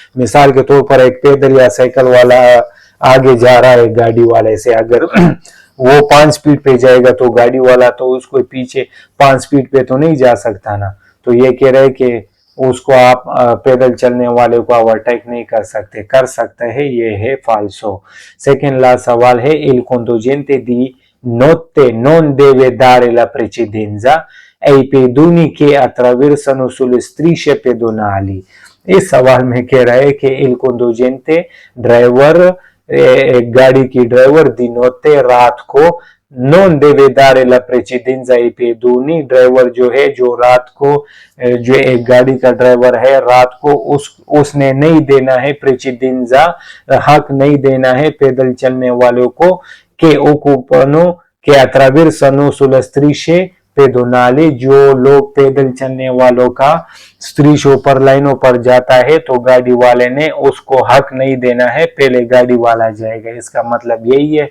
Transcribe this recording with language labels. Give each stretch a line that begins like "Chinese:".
Hindi: मिसाल के तौर पर एक पैदल या साइकिल वाला आगे जा रहा है गाड़ी वाले से, अगर वो 5 स्पीड पे जाएगा तो गाड़ी वाला तो उसको पीछे 5 स्पीड पे तो नहीं जा सकता ना। तो ये कह रहे कि उसको आप पैदल चलने वाले को ओवरटेक नहीं कर सकते। कर सकते हैं, ये है फाल्सो। सेकंड लास्ट सवाल है
Italian: il conducente di notte non deve dare la precedenza ai pedoni che attraversano sulle strisce pedonali।
Hindi: इस सवाल में कह रहा है कि
Italian: il conducente
Hindi: ड्राइवर, गाड़ी की ड्राइवर दिनोते रात को
Italian: नॉन देवे दारे ला प्रेसिडेंजा आई पेदूनी,
Hindi: ड्राइवर जो है जो रात को जो एक गाड़ी का ड्राइवर है रात को उसने नहीं देना है प्रेसिडेंजा, हक नहीं देना है पैदल चलने वालों को के ओकुपनो के अट्रावेर्सनो सुला स्त्रीशे पेदोनाले, जो लोग पैदल चलने वालों का स्त्रीशों पर लाइनों पर जाता है तो गाड़ी वाले ने उसको हक नहीं देना है, पहले गाड़ी वाला जाएगा। इसका मतलब यही है।